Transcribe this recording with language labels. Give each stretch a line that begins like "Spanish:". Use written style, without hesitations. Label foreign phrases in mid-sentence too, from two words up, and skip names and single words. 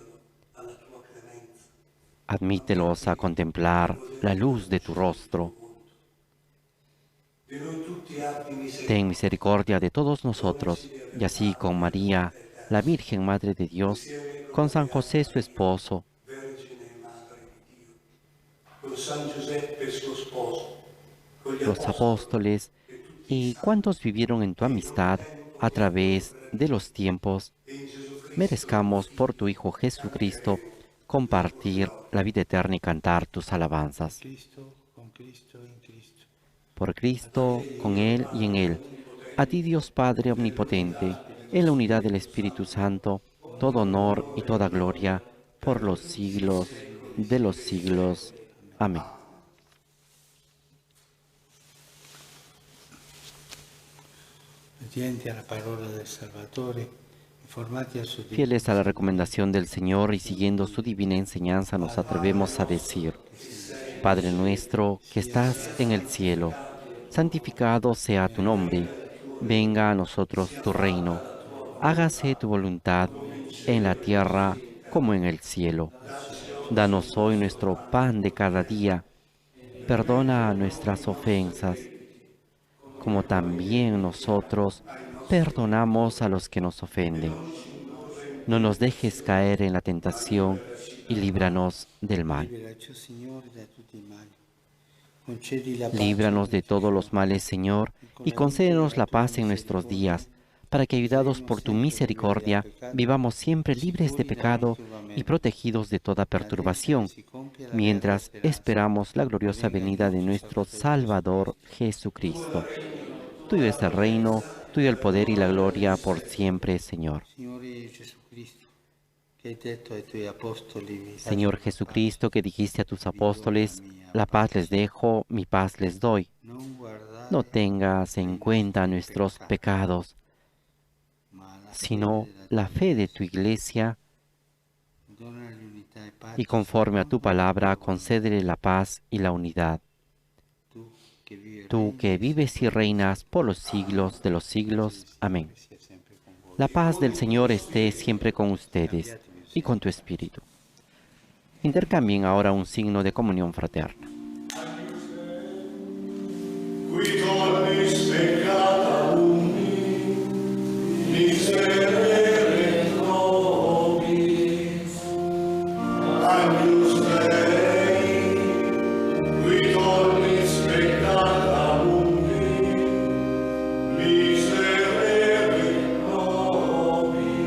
Spanish: Admítelos a contemplar la luz de tu rostro. Ten misericordia de todos nosotros, y así con María, la Virgen Madre de Dios, con San José su esposo,
Italian: con San Giuseppe suo sposo, con gli
Spanish: los apóstoles y cuantos vivieron en tu amistad a través de los tiempos, merezcamos por tu Hijo Jesucristo compartir la vida eterna y cantar tus alabanzas.
Italian: Cristo, con Cristo e in Cristo.
Spanish: Por Cristo, con Él y en Él, a ti Dios Padre Omnipotente, en la unidad del Espíritu Santo, todo honor y toda gloria por los siglos de los siglos. Amén.
Italian: Obbedienti alla parola del Salvatore, informati a su
Spanish: Fieles a la recomendación del Señor y siguiendo su divina enseñanza, nos atrevemos a decir: Padre nuestro que estás en el cielo, santificado sea tu nombre, venga a nosotros tu reino, hágase tu voluntad en la tierra como en el cielo. Danos hoy nuestro pan de cada día, perdona nuestras ofensas, como también nosotros perdonamos a los que nos ofenden. No nos dejes caer en la tentación y líbranos del mal.
Italian: Liberaci, Signore, da tutti i mali. Concedi la pace
Spanish: Líbranos de todos los males, Señor, y concédenos la paz en nuestros días, para que, ayudados por tu misericordia, vivamos siempre libres de pecado y protegidos de toda perturbación, mientras esperamos la gloriosa venida de nuestro Salvador Jesucristo. Tuyo es el reino, tuyo el poder y la gloria por siempre, Señor.
Italian: Signore Gesù Cristo, che hai detto ai tuoi apostoli,
Spanish: Señor Jesucristo, que dijiste a tus apóstoles, la paz les dejo, mi paz les doy.
Italian: non guardare
Spanish: No tengas en cuenta nuestros pecados,
Italian: ma la
Spanish: sino
Italian: fede della
Spanish: la
Italian: tua
Spanish: fe de
Italian: Chiesa.
Spanish: tu iglesia,
Italian: Donagli unità e pace
Spanish: y conforme a tu
Italian: secondo la
Spanish: palabra,
Italian: tua
Spanish: concédele la paz y la unidad.
Italian: volontà. Tu che vivi e
Spanish: Tú que
Italian: regni
Spanish: vives y
Italian: sempre
Spanish: reinas por los siglos de los siglos. Amén.
Italian: sia sempre con voi.
Spanish: La paz del Señor esté siempre con ustedes y con tu espíritu. Intercambien ahora un signo de comunión fraterna.
Latin: Qui dormis peccata uni, miserere nobis. Agnus Dei, qui dormis peccata uni, miserere nobis.